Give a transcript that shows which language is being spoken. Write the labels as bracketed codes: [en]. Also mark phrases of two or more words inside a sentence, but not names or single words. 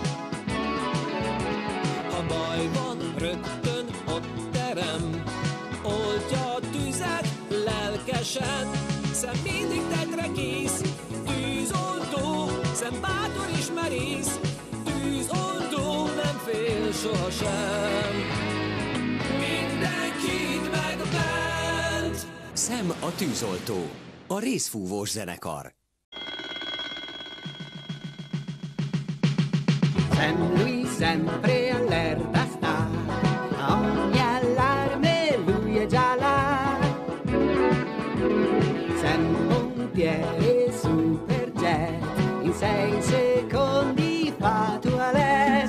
[hu] Ha baj van, rögtön ott terem, oltja a tüzet lelkesen. Szem mindig tetre kész, tűzoltó, szem bátor is merész, tűzoltó, nem fél sohasem, mindenkit megment. Sam a tűzoltó, a részfúvós zenekar. [it] Sam lui sempre allerta sta, a ogni allarme lui è già là. Sam pompiere superjet, in 6 secondi fa toilette.